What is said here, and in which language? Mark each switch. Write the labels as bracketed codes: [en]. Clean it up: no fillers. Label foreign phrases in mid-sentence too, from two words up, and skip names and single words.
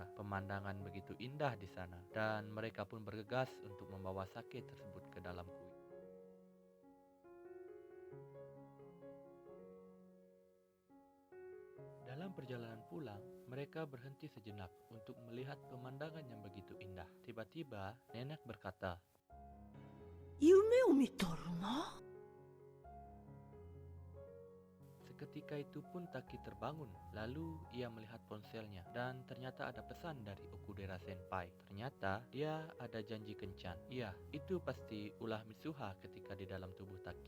[id] Pemandangan begitu indah di sana, dan mereka pun bergegas untuk membawa sake tersebut ke dalam kuil. Dalam perjalanan pulang, mereka berhenti sejenak untuk melihat pemandangan yang begitu indah. Tiba-tiba, nenek berkata, [ja] 夢を見とるな。 [id] Seketika itu pun Taki terbangun, lalu ia melihat ponselnya dan ternyata ada pesan dari Okudera Senpai. Ternyata dia ada janji kencan. Iya, itu pasti ulah Mitsuha ketika di dalam tubuh Taki.